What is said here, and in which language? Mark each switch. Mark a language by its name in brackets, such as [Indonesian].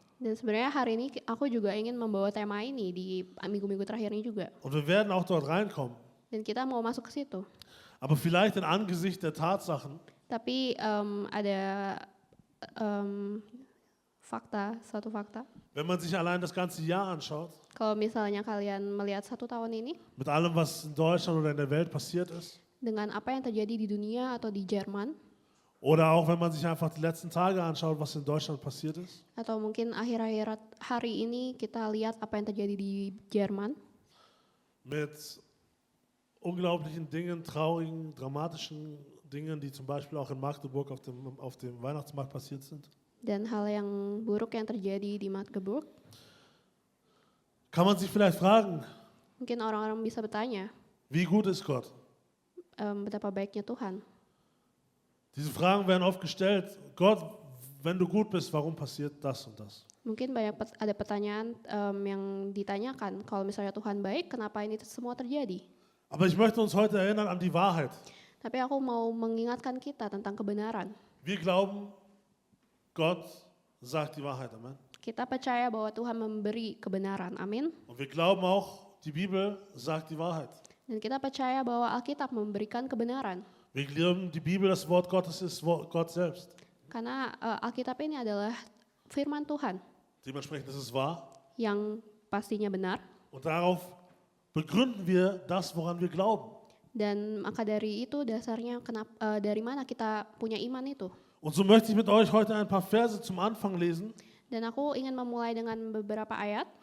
[Indonesian] Dan sebenarnya hari ini aku juga ingin membawa tema ini di minggu-minggu terakhir ini juga. [German] Und wir werden auch dort reinkommen. [Indonesian] Dan kita mau masuk ke situ. [German] Aber vielleicht in Angesicht der Tatsachen, [Indonesian] Tapi ada satu fakta. [German] wenn man sich allein das ganze Jahr anschaut, [Indonesian] Kalau misalnya kalian melihat 1 tahun ini, [German] mit allem, was in Deutschland oder in der Welt passiert ist, [Indonesian] dengan apa yang terjadi di dunia atau di Jerman, [German] oder auch wenn man sich einfach die letzten Tage anschaut, was in Deutschland passiert ist, [Indonesian] atau mungkin akhir-akhir hari ini kita lihat apa yang terjadi di Jerman, [German] mit unglaublichen Dingen, traurigen, dramatischen Dingen, die zum Beispiel auch in Magdeburg auf dem Weihnachtsmarkt passiert sind, [Indonesian] dan hal yang buruk yang terjadi di Magdeburg, [German] kann man sich vielleicht fragen, [Indonesian] mungkin orang-orang bisa bertanya, [German] wie gut ist Gott? [Indonesian] betapa baiknya Tuhan. [German] Diese Fragen werden oft gestellt. Gott, wenn du gut bist, warum passiert das und das? [Indonesian] Mungkin ada pertanyaan yang ditanyakan, kalau misalnya Tuhan baik, kenapa ini semua terjadi? [German] Aber ich möchte uns heute erinnern an die Wahrheit. [Indonesian] Tapi aku mau mengingatkan kita tentang kebenaran. [German] Wir glauben, Gott sagt die Wahrheit. Amen. [Indonesian] Kita percaya bahwa Tuhan memberi kebenaran, amin. [German] Und wir glauben auch, die Bibel sagt die Wahrheit. [Indonesian] Dan kita percaya bahwa Alkitab memberikan kebenaran. [German] Wir glauben, die Bibel, das Wort Gottes, ist Gott selbst. [Indonesian] Karena Alkitab ini adalah firman Tuhan [German] Dementsprechend ist es wahr. [Indonesian] yang pastinya benar. [German] Und darauf begründen wir das, woran wir glauben. [Indonesian] Dan maka dari itu dasarnya dari mana kita punya iman itu. [German] Und so möchte ich mit euch heute ein paar Verse zum Anfang lesen, [Indonesian] Dan aku ingin memulai dengan beberapa ayat